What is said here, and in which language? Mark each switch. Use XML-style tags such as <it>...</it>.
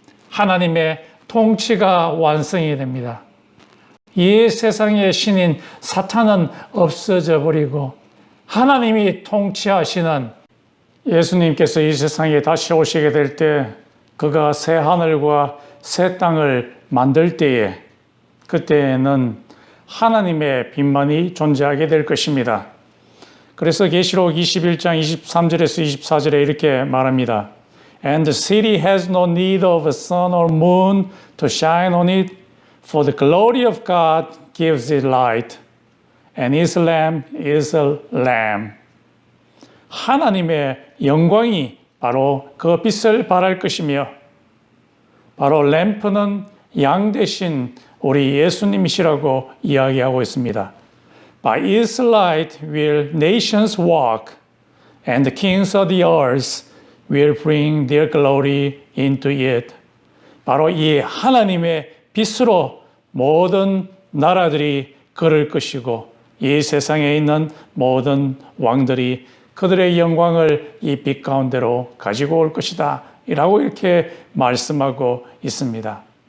<ko>하나님의 통치가 완성이 됩니다. 이 세상의 신인 사탄은 없어져 버리고 하나님이 통치하시는 예수님께서 이 세상에 다시 오시게 될 때 그가 새 하늘과 새 땅을 만들 때에 그때에는 하나님의 빛만이 존재하게 될 것입니다. 그래서 계시록 21장 23절에서 24절에 이렇게 말합니다.</ko> <en>And the city has no need of a sun or moon to shine on it, for the glory of God gives it light, and his lamp is a lamb.</en> <ko>하나님의 영광이 바로 그 빛을 발할 것이며 바로 램프는 양 대신 우리 예수님이시라고 이야기하고 있습니다.</ko> <en>By his light will nations walk, and the kings of the earth will bring their glory into it.</en> <ko>바로 이 하나님의 빛으로 모든 나라들이 걸을 것이고 이 세상에 있는 모든 왕들이 그들의 영광을 이 빛 가운데로 가지고 올 것이다 라고 이렇게 말씀하고 있습니다.</ko>